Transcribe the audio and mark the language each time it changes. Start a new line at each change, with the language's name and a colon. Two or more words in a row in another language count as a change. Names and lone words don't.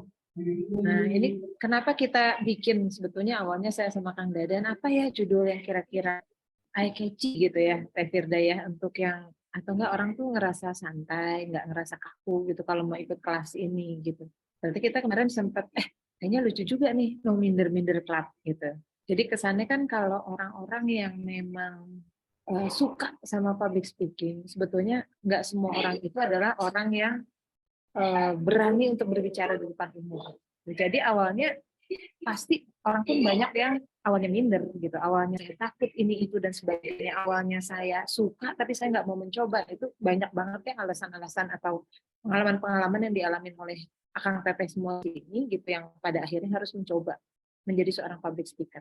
Indonesian: Nah, ini kenapa kita bikin sebetulnya awalnya saya sama Kang Dadan, apa ya judul yang kira-kira
English: eye catchy
Indonesian: gitu ya, Teh Firda ya, untuk yang, atau enggak orang tuh ngerasa santai, nggak ngerasa kaku gitu kalau mau ikut kelas ini gitu. Berarti kita kemarin sempat, kayaknya lucu juga nih, no minder-minder club gitu. Jadi kesannya kan kalau orang-orang yang memang suka sama
English: public speaking,
Indonesian: sebetulnya nggak semua orang itu adalah orang yang berani untuk berbicara di depan umum. Jadi awalnya pasti orang pun banyak yang awalnya minder gitu, awalnya saya takut ini itu dan sebagainya, awalnya saya suka tapi saya nggak mau mencoba, itu banyak banget ya alasan-alasan atau pengalaman-pengalaman yang dialami oleh Akang Teteh semua ini gitu, yang pada akhirnya harus mencoba menjadi seorang
English: public speaker.